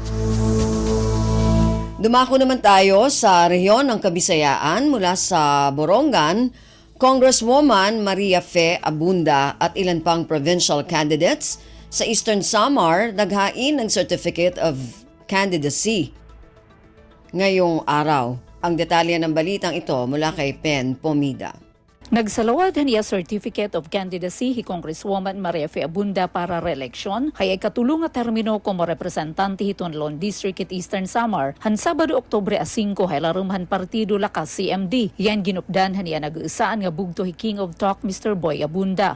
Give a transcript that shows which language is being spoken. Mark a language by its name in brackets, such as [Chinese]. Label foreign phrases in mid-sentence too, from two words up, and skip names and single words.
[Filipino] Dumako naman tayo sa rehiyon ng Kabisayaan mula sa Borongan. Congresswoman Maria Fe Abunda at ilan pang [English] provincial candidates [Filipino] sa Eastern Samar naghain ng [English] Certificate of Candidacy [Filipino] ngayong araw. Ang detalye ng balitang ito mula kay Pen Pomida. [Waray] Nagsalawadan niya [English] Certificate of Candidacy [Waray] hi Congresswoman Maria Fe Abunda para re-eleksyon kay katulong nga termino como representante hiton [English] Lone District [Waray] at Eastern Samar han Sabado Oktubre 5 hay larumhan partido lakas CMD. Yan ginupdan niya nag-uusaan nga bugto hi King of Talk Mr. Boy Abunda.